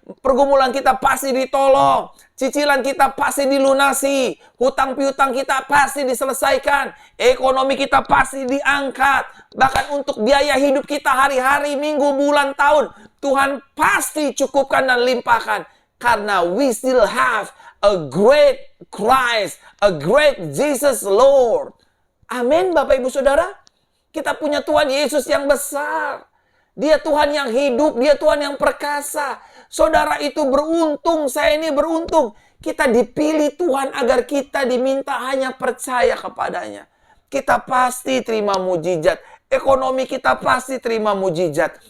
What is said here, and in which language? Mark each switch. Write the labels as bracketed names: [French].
[Indonesian] Pergumulan kita pasti ditolong. Cicilan kita pasti dilunasi. Hutang piutang kita pasti diselesaikan. Ekonomi kita pasti diangkat. Bahkan untuk biaya hidup kita hari-hari, minggu, bulan, tahun, Tuhan pasti cukupkan dan limpahkan. [English] Karena we still have a great Christ, a great Jesus Lord. [Indonesian] Amin, Bapak Ibu Saudara. Kita punya Tuhan Yesus yang besar. Dia Tuhan yang hidup, dia Tuhan yang perkasa. Saudara itu beruntung, saya ini beruntung. Kita dipilih Tuhan agar kita diminta hanya percaya kepadanya. Kita pasti terima mujizat. Ekonomi kita pasti terima mujizat.